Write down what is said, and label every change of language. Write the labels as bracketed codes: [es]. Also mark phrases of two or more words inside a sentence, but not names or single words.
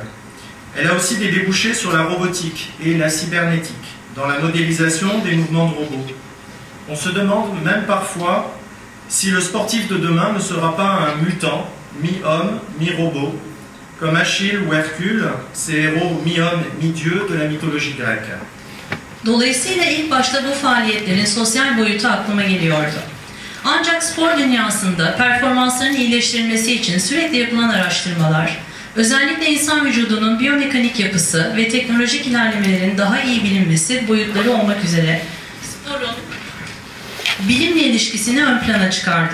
[fr] Elle a aussi des débouchés sur la robotique et la cybernétique, dans la modélisation des mouvements de robots. On se demande même parfois si le sportif de demain ne sera pas un mutant, mi-homme, mi-robot, comme Achille ou Hercule, ces héros mi-homme, mi-dieu de la mythologie grecque. [tr] Dolayısıyla ilk başta bu faaliyetlerin sosyal boyutu aklıma geliyordu. Ancak spor dünyasında performansların iyileştirilmesi için sürekli yapılan araştırmalar, özellikle insan vücudunun biyomekanik yapısı ve teknolojik ilerlemelerin daha iyi bilinmesi boyutları olmak üzere sporun bilimle ilişkisini ön plana çıkardı.